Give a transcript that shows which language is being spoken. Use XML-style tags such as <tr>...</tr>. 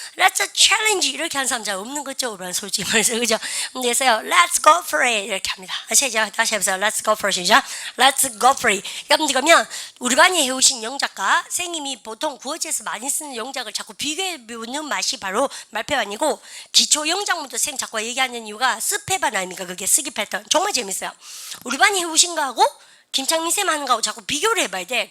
<en>Let's challenge</en> <ko>이렇게 하는 사람 잘 없는 거죠. 그런 솔직히 말해서 그죠? 그래서요.</ko> <en>Let's go for it 이렇게 합니다.</en> <ko>아시죠? 다시 해보세요.</ko> <en>Let's go for it 시작. Let's go for it.</en> <ko>여러분들 그러면 우리 반이 해오신 영작과 선생님이 보통 구어지에서 많이 쓰는 영작을 자꾸 비교해 보는 맛이 바로 말패반이고 기초 영작문도 선생님 자꾸 얘기하는 이유가 스페반 아닙니까? 그게 쓰기 패턴. 정말 재밌어요. 우리 반이 해오신 거하고 김창민 쌤 하는 거하고 자꾸 비교를 해봐야 돼.</ko>